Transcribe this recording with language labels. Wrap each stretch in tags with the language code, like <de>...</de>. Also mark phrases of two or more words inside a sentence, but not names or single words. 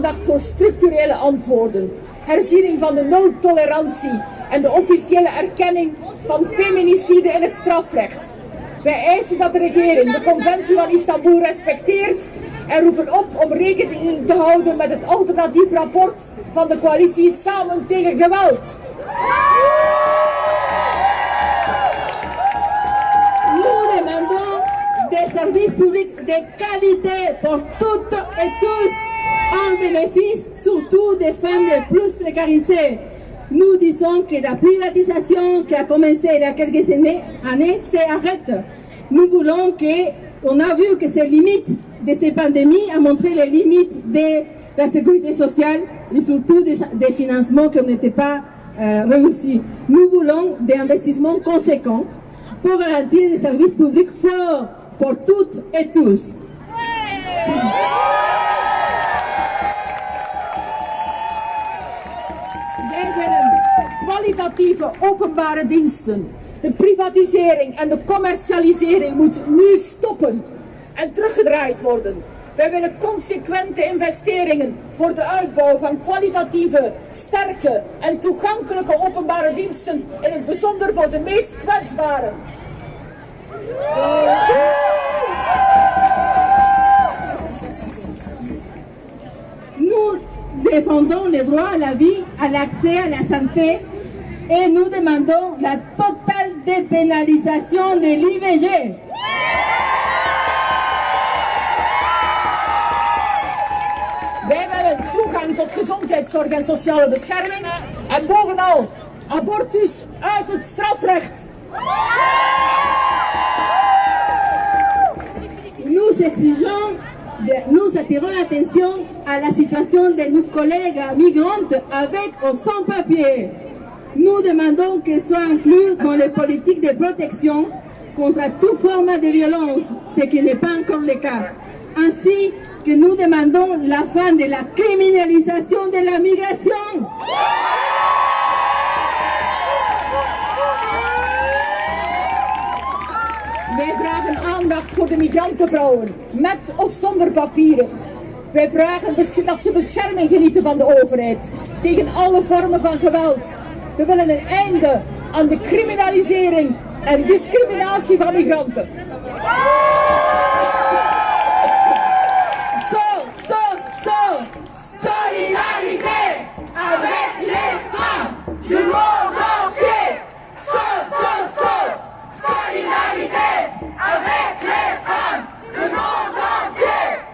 <nl>Aandacht voor structurele antwoorden. herziening van de nul-tolerantie en de officiële erkenning van feminicide in het strafrecht. Wij eisen dat de regering de conventie van Istanbul respecteert en roepen op om rekening te houden met het alternatief rapport van de coalitie Samen tegen Geweld.</nl> <fr>Nous demandons des services publics de qualité pour toutes et tous, en bénéfice surtout des femmes les plus précarisées. Nous disons que la privatisation qui a commencé il y a quelques années s'arrête. Nous voulons que, on a vu que ces limites de ces pandémies ont montré les limites de la sécurité sociale et surtout des financements qui n'étaient pas réussis. Nous voulons des investissements conséquents pour garantir des services publics forts pour toutes et tous.</fr> <nl>Wij willen kwalitatieve openbare diensten. De privatisering en de commercialisering moet nu stoppen en teruggedraaid worden. Wij willen consequente investeringen voor de uitbouw van kwalitatieve, sterke en toegankelijke openbare diensten, in het bijzonder voor de meest kwetsbaren.</nl> <fr>Nous défendons le droit à la vie, à l'accès à la santé et nous demandons la totale dépénalisation de l'IVG.</fr> <nl>Wij willen toegang tot gezondheidszorg en sociale bescherming en bovenal abortus uit het strafrecht.</nl> <fr>Nous attirons l'attention à la situation de nos collègues migrantes avec ou sans papier. Nous demandons qu'elles soient incluses dans les politiques de protection contre toute forme de violence, ce qui n'est pas encore le cas. Ainsi que nous demandons la fin de la criminalisation de la migration.</fr> <nl>Wij vragen aandacht voor de migrantenvrouwen, met of zonder papieren. Wij vragen dat ze bescherming genieten van de overheid tegen alle vormen van geweld. We willen een einde aan de criminalisering en discriminatie van migranten.</nl> <fr>Solidarité avec les femmes du monde entier. Solidarité avec les femmes du monde entier.</fr>